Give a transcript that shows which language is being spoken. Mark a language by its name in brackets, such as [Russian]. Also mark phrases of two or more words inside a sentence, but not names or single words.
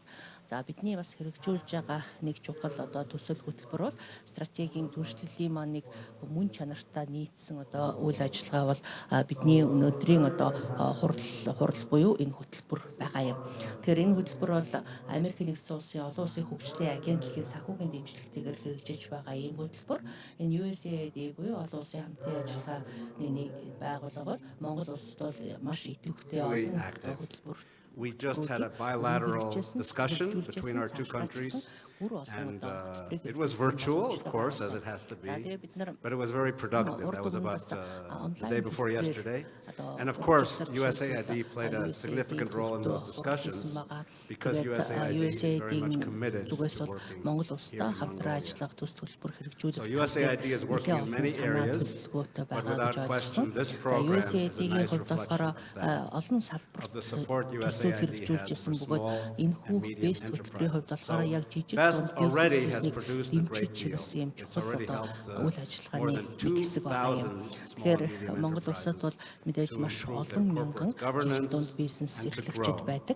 [Mongolian] За бидний бас хэрэгжүүлж байгаа нэг чухал одоо төсөл хөтөлбөр бол стратегийн түншлэлийн маань нэг мөн чанартай нийцсэн одоо үйл ажиллагаа бол бидний өнөөдрийн одоо хурал буюу энэ хөтөлбөр байгаа юм. Тэгэхээр энэ хөтөлбөр бол Америкийн нэгдсэн улсын олон улсын хөгжлийн агентлагийн санхүүгийн дэмжлэгтэйгээр хэрэгжиж байгаа ийм хөтөлбөр. Энэ USAID буюу олон улсын хамтын ажиллагааны байгууллага бол Монгол Улсад бол маш идэвхтэй олон хөтөлбөр. [English] We just had a bilateral discussion between our two countries, and it was virtual, of course, as it has to be, but it was very productive. That was about the day before yesterday. And of course, USAID played a significant role in those discussions because USAID is very much committed to working here in Mongolia. So USAID is working in many areas, but without question, this program is a nice reflection of the support USAID [Mongolian] хэрэгжүүлжсэн бөгөөд энэ хүүх бэст хөтөлбөрийн хувьд болохоор яг жижиг дэмжиж чиглэсэн юм чухал одоо үйл ажиллагааны нэг хэсэг байгаа юм. Тэгэхээр Монгол Улсад бол мэдээж маш олон мянган жижиг дунд бизнес эрхлэгчид байдаг.